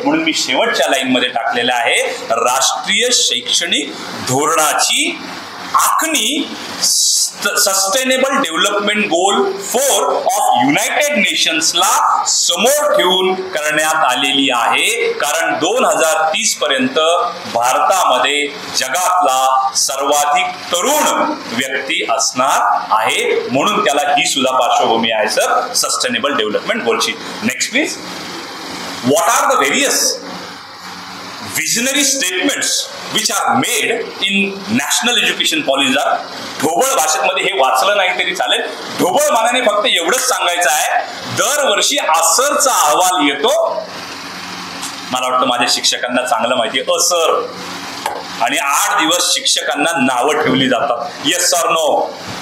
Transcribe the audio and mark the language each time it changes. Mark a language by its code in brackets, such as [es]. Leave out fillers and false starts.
[mr] म्हणून मी शेवटच्या लाईनमध्ये टाकलेलं आहे, राष्ट्रीय शैक्षणिक धोरणाची आखणी sustainable development goal 4 of United नेशन्सला समोर ठेवून करण्यात आलेली आहे. कारण 2030 पर्यंत भारतामध्ये जगातला सर्वाधिक तरुण व्यक्ती असणार आहे. म्हणून त्याला ही सुद्धा पार्श्वभूमी आहे sir sustainable development गोलची. [en] Next please. What are the various visionary statements which are made in national education policy? [mr] ढोबळ भाषेमध्ये हे वाचलं नाही तरी चालेल. ढोबळ मानाने फक्त एवढंच सांगायचं आहे, दरवर्षी असरचा अहवाल येतो. मला वाटतं माझ्या शिक्षकांना चांगलं माहिती आहे असर, आणि 8 दिवस शिक्षकांना नावं ठेवली जातात. [en] Yes sir no.